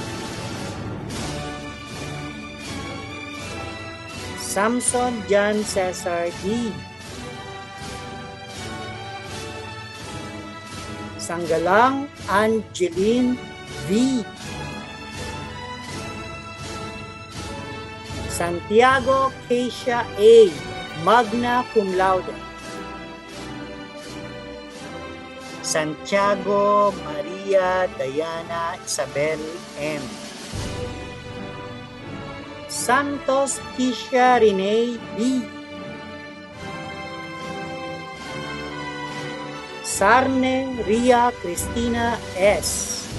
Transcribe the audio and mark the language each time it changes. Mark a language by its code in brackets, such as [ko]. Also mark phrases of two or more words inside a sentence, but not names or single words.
[en] Samson John Cesar D. Sanggalang Angeline V. Santiago Keisha A. Magna Cum Laude. Santiago Maria Diana Isabel M. Santos Kisha Rene B. Sarne Ria Cristina S.